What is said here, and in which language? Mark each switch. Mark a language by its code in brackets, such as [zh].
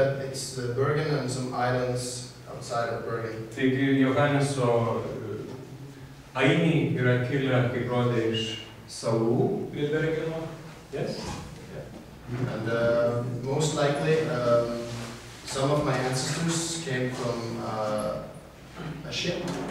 [en] It's Bergen and some islands outside of Bergen. [lt] Taigi Johanneso ainiai yra kilę, kaip rodė, iš salų prie Bergeno. [en] Yes? And most likely, some of my ancestors came from a ship.